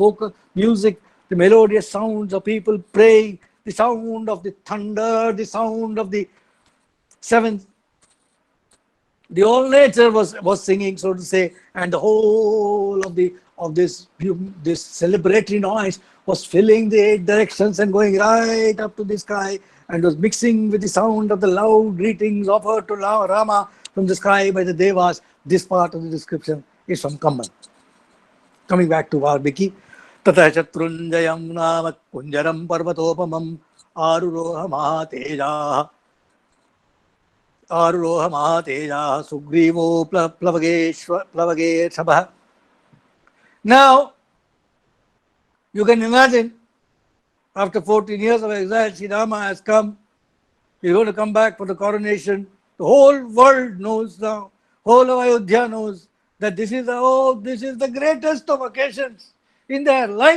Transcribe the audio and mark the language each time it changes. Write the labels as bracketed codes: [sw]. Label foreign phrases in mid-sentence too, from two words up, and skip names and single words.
[en] vocal music, the melodious sounds of people praying, the sound of the thunder, the sound of the seven, the whole nature was singing, so to say, and the whole of this celebratory noise was filling the eight directions and going right up to the sky, and was mixing with the sound of the loud greetings offered to Rama from the sky by the devas. This part of the description is from Kamban. Coming back to Valmiki, [sa] Tata Shatrunjayam Nama Kunjaram Parvatopamam Aruroha Mahateja Aruroha Mahateja Sugrivo Plavage Sabha. [en] Now, you can imagine, after 14 years of exile, Sri Rama has come. He's going to come back for the coronation. The whole world knows now, whole of Ayodhya knows that this is the greatest of occasions in their life.